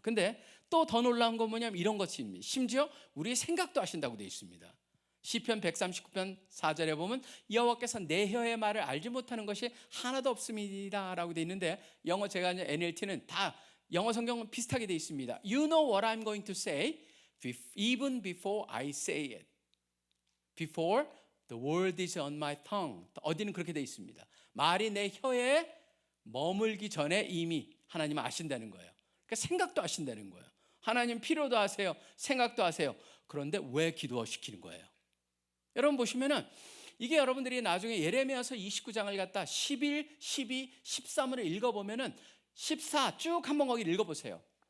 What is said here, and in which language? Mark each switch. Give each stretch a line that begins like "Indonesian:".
Korean: 근데 또 더 놀라운 건 뭐냐면 이런 것입니다. 심지어 우리의 생각도 하신다고 되어 있습니다. 시편 139편 4절에 보면 여호와께서 내 혀의 말을 알지 못하는 것이 하나도 없습니다 라고 되어 있는데 영어 제가 이제 NLT는 다 영어 성경은 비슷하게 되어 있습니다.
English: You know what I'm going to say even before I say it. Before the word is on my tongue.
Korean: 어디는 그렇게 되어 있습니다. 말이 내 혀에 머물기 전에 이미 하나님은 아신다는 거예요. 그러니까 생각도 하신다는 거예요. 하나님 필요도 하세요. 생각도 하세요. 그런데 왜 기도시키는 거예요? 여러분 보시면은 이게 여러분들이 나중에 예레미야서 29장을 갖다 11, 12, 13으로 읽어보면은 14 쭉 한번 거기를 읽어보세요.